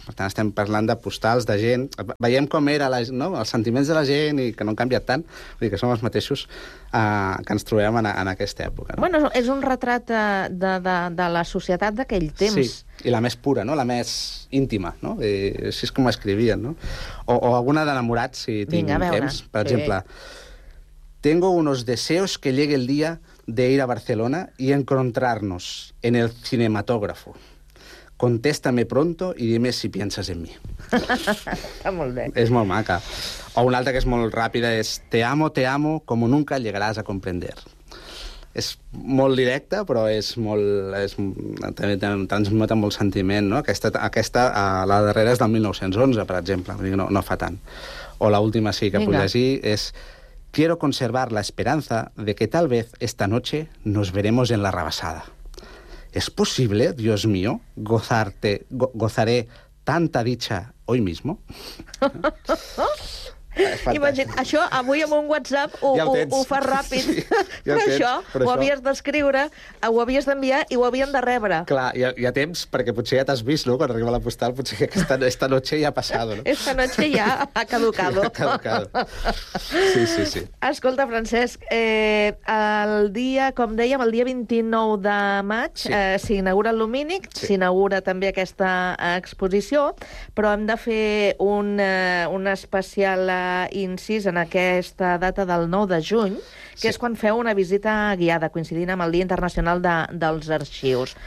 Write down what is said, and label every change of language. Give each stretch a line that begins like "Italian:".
Catalan: Per tant, estem parlant de postals, de gent... Veiem com era la, no?, els sentiments de la gent i que no han canviat tant. Vull dir que som els mateixos que ens trobem en aquesta època. No? Bueno, és un retrat de la societat d'aquell temps. Sí, i la més pura, no?, la més íntima. No? I així és com escrivien, no? O alguna d'enamorats, si tinc temps.
Spanish: Per exemple, tengo unos deseos que llegue el día de ir a Barcelona y encontrarnos en el cinematógrafo. Contéstame pronto y dime si piensas en mí.
Catalan: Está molt bé. És molt maca. O una altra que és molt ràpida és
Spanish: te amo, como nunca llegarás a comprender.
Catalan: És molt directa, però és molt... també transmet molt sentiment, no? Aquesta, la darrera, és del 1911, per exemple. No fa tant. O l'última, sí, que puc llegir, és...
Spanish: Quiero conservar la esperanza de que tal vez esta noche nos veremos en la rebasada. ¿Es posible, Dios mío, gozaré tanta dicha hoy mismo?
Catalan: Imagina, això avui amb un WhatsApp ho fa ràpid. Sí, ja però això ho havies d'escriure, ho havies d'enviar i ho havien de rebre. Clar, hi ha temps, perquè potser ja t'has vist, no?, quan arriba la postal, potser que
Spanish: esta noche
Catalan: ja ha passat. No?
Spanish: Esta noche
Catalan: ja ha
Spanish: caducado.
Catalan: Sí. Escolta, Francesc, el dia, com dèiem, el dia 29 de maig s'inaugura el Lumínic, s'inaugura també aquesta exposició, però hem de fer un especial incís en aquesta data del 9 de juny, que és quan feu una visita guiada, coincidint amb el Dia Internacional dels Arxius.